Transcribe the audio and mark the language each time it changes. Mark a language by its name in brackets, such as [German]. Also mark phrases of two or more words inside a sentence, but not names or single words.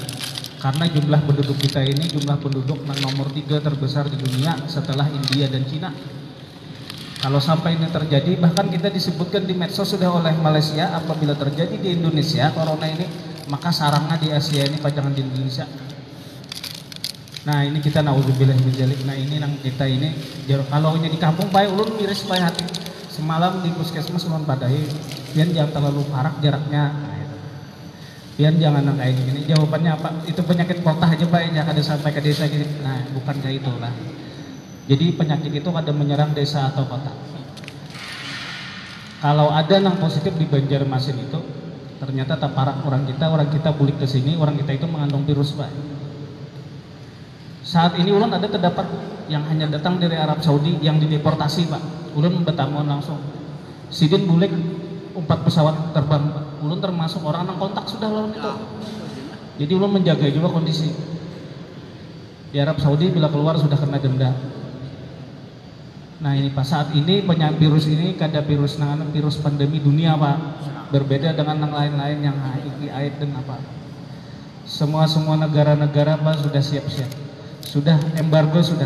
[Indonesian] Karena jumlah penduduk kita ini jumlah penduduk nomor 3 terbesar di dunia setelah India dan Cina. Kalau sampai ini terjadi, bahkan kita disebutkan di medsos sudah oleh Malaysia, apabila terjadi di Indonesia corona ini, maka sarangnya di Asia ini pajangan di Indonesia. Nah ini kita [Arabic] نعوذ بالله من ذلك. [Banjar] Nah ini nang kita ini kalau di kampung baik ulun miris baik hati. Semalam di puskesmas ulun padahi, pian jangan terlalu parah jaraknya. Pian jangan nang kayak gini. Jawabannya apa? Itu penyakit kota aja Pak, jangan ada sampai ke desa gitu. Nah bukan kayak itulah. Jadi penyakit itu kada menyerang desa atau kota. Kalau ada yang positif di Banjarmasin itu, ternyata tak parah orang kita bulik ke sini, orang kita itu mengandung virus Pak. Saat ini ulun ada terdapat yang hanya datang dari Arab Saudi yang dideportasi Pak. Ulun bertamuan langsung. Sidin bulik 4 pesawat terbang Pak. Ulun termasuk orang yang kontak sudah lawan itu. Jadi ulun menjaga juga kondisi. Di Arab Saudi bila keluar sudah kena denda. Nah ini Pak, saat ini virus ini kada virus pandemi dunia Pak. [Indonesian] Berbeda dengan yang lain-lain yang AIDS dan apa. Semua negara-negara Pak sudah siap-siap. Sudah embargo sudah.